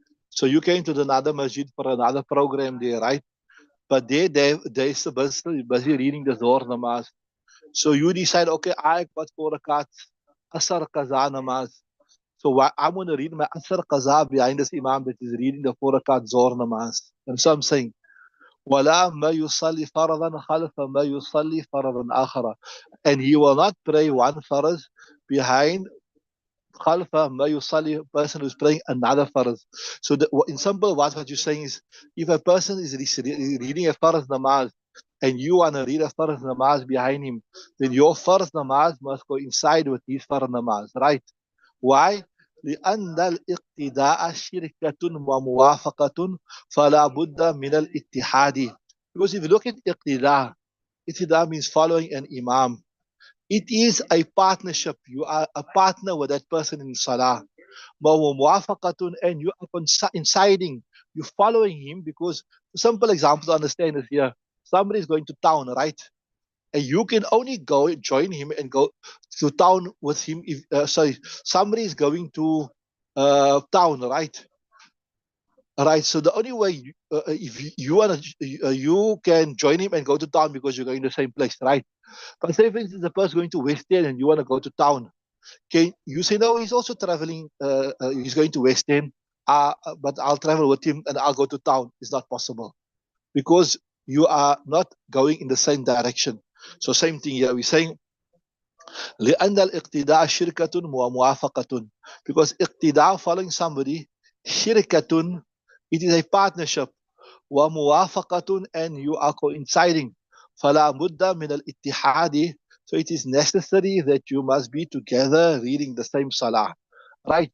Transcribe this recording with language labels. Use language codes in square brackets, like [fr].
[en] So you came to another masjid for another program there, right? But they're busy reading the Zohar namaz. So you decide, okay, I got 4 rakats, Asar Qaza namaz. So I'm going to read my Asar Qaza behind this Imam that is reading the 4 rakat Zohar namaz. [ar] And so I'm saying, وَلَا مَا يُصَلِّ فَرَضًا خَلْفَ مَا يُصَلِّ فَرَضًا آخَرًا. [en] And he will not pray one farz behind khalfa ma yusalli, a person who's praying another farz. So in simple, what you're saying is, if a person is reading a farz namaz and you want to read a farz namaz behind him, then your farz namaz must coincide with his farz namaz, right? Why? [ar] لأن الاقتداء شركة وموافقة فلا بد من الاتحاد. [en] Because if you look at iqtida means following an imam. It is a partnership. You are a partner with that person in salah. Muwafaqatun, and you are coinciding. You're following him because simple example to understand is here. Somebody is going to town, right? And you can only go join him and go to town with him if sorry, somebody is going to town, right? Right. So the only way if you want to you can join him and go to town because you're going to the same place, right? But say, for instance, the person going to West End and you want to go to town. Can you say, no, he's also traveling, he's going to West End, but I'll travel with him and I'll go to town. It's not possible because you are not going in the same direction. So same thing here. [ar] We're saying, لأن الاقتداء شركة وموافقة. [en] Because اقتداء, following somebody, شركة, it is a partnership. وموافقة, and you are coinciding. [ar] فلا بد من الاتحاد. [en] So it is necessary that you must be together reading the same salah. Right?